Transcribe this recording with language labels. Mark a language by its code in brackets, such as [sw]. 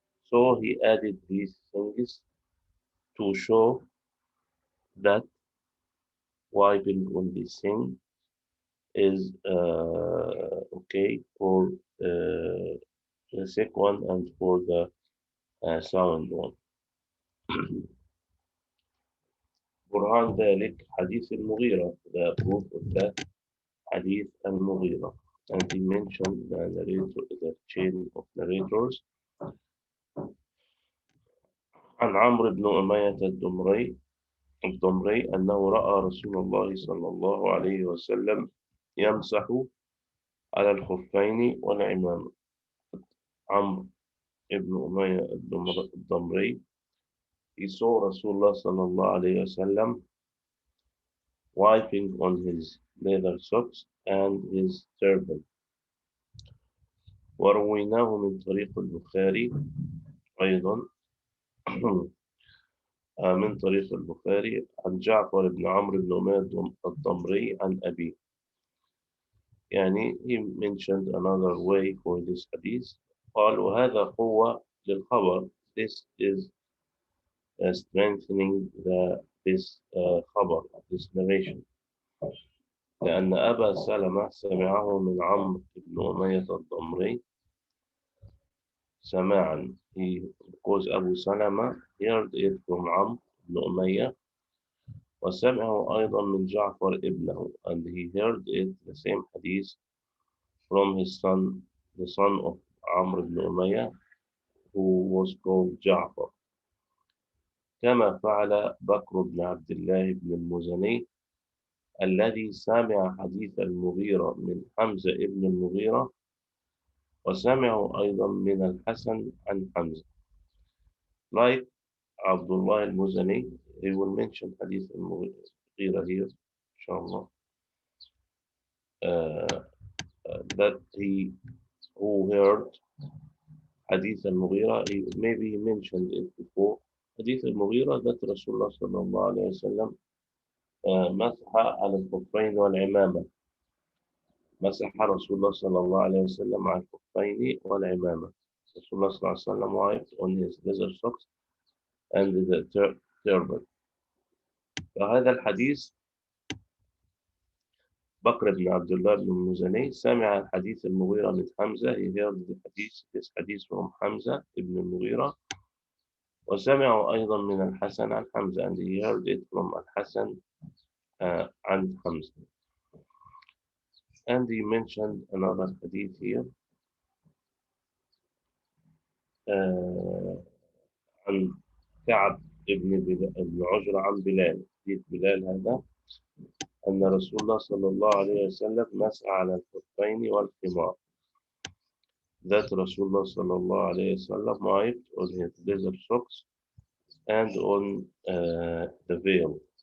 [en] So he added these things to show that wiping on this thing is okay for the sick one and for the sound one. [ar] برهان ذلك حديث المغيرة, [en] the proof of that Hadith المغيرة. And he mentioned the chain of narrators. [ar] عن عمرو بن أمية الضمري أنه رأى رسول الله صلى الله عليه وسلم يمسح على الخفين والعمامة. [en] عمرو بن أمية الضمري, he saw Rasulullah صلى الله عليه وسلم wiping on his leather socks and his turban. [ar] ورويناه من طريق البخاري أيضا من طريق البخاري عن جعفر بن عمرو بن أمية الضمري عن أبيه. [en] يعني he mentioned another way for this hadith. [ar] قال وهذا قوة للخبر. [en] This is strengthening this خبر, this narration. [ar] لأن أبا سلمة سمعه من عمرو بن أمية الضمري, سماعا. [en] Because Abu Salama heard it from Amr ibn Umayyah, [ar] وسمعه أيضا من جعفر ابنه, [en] and he heard it, the same hadith, from his son, the son of Amr ibn Umayyah, who was called Ja'far. [ar] كما فعل بكر بن عبد الله بن المزني الذي سمع حديث المغيرة من حمزة ابن المغيرة, وسمعه أيضا من الحسن عن حمزة. [en] Like Abdullah al-Muzani, he will mention Hadith al-Mughira here, inshallah, that he who heard Hadith al-Mughira, maybe he mentioned it before. Hadith al-Mughira that Rasulullah sallallahu alayhi wa sallam [ar] مسح على الخفين والعمامة. مسح رسول الله صلى الله عليه وسلم على الخفين والعمامة. [en] Rasulullah sallallahu alayhi wa sallam wiped on his leather socks and the turban. [ar] فهذا الحديث بكر بن عبد الله بن المزني سمع حديث المغيرة من حمزة. [en] He heard the hadith, this hadith from حمزة ابن المغيرة, [ar] وسمعه أيضا من الحسن عن حمزة, [en] and he heard it from الحسن عن حمزة. And he mentioned another hadith here عن كعب ابن عجرة عن بلال. [ar] حديث بلال هذا أن رسول الله صلى الله عليه وسلم مسح على الخفين والخمار. [en] That Rasulullah صلى الله عليه وسلم wiped on his leather socks and on the veil.